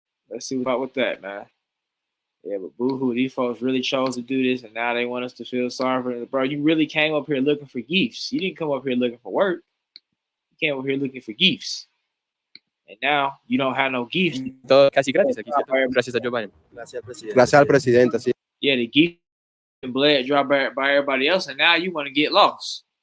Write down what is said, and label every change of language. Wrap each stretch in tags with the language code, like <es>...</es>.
<en>Let's see about with that, man. Yeah, but boo-hoo, these folks really chose to do this, and now they want us to feel sorry for them. Bro, you really came up here looking for gifts. You didn't come up here looking for work. You came up here looking for gifts. And now you don't have no gifts.</en> <es>Todo casi gratis aquí, ¿cierto? Gracias a Joe Biden. Gracias, presidente. Gracias al presidente, sí.</es> <en>Yeah, the gift and blood dropped by everybody else, and now you want to get lost.</en>